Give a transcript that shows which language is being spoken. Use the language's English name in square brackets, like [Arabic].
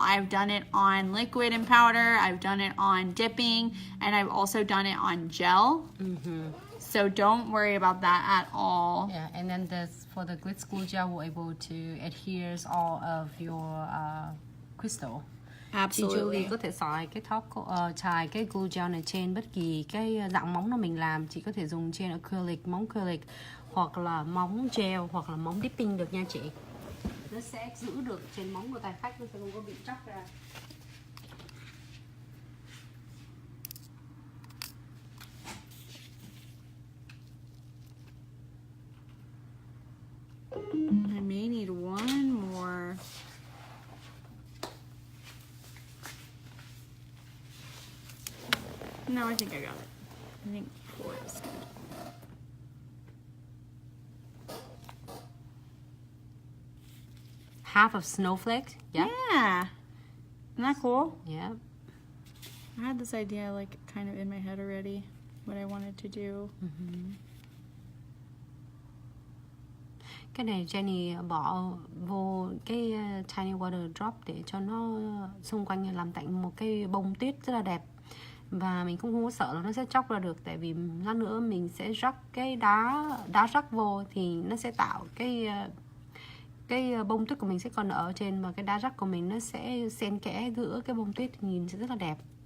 [English] I've done it on liquid and powder. I've done it on dipping, and I've also done it on gel. So don't worry about that at all. Yeah, and then for the Glitz Glue Gel, we're able to adhere all of your crystal. [Vietnamese] Chị Julie có thể xài xài cái glue gel này trên bất kỳ cái dạng móng nào mình làm. Chị có thể dùng trên acrylic, móng acrylic hoặc là móng gel hoặc là móng dipping được nha chị. Nó sẽ giữ được trên móng của tài khách, nó sẽ không có bị chóc ra. [English] I may need one more. No, I think I got it. I think 4 is good. Half of snowflake? Yeah. Yeah. Isn't that cool? Yeah. I had this idea like kind of in my head already, what I wanted to do. [Vietnamese] Cái này Jenny bỏ vô cái tiny water drop để cho nó xung quanh làm thành một cái bông tuyết rất là đẹp. Và mình cũng không có sợ là nó sẽ chóc ra được, tại vì lát nữa mình sẽ rắc cái đá rắc vô thì nó sẽ tạo cái bông tuyết của mình sẽ còn ở trên, mà cái đá rắc của mình nó sẽ xen kẽ giữa cái bông tuyết, nhìn sẽ rất là đẹp.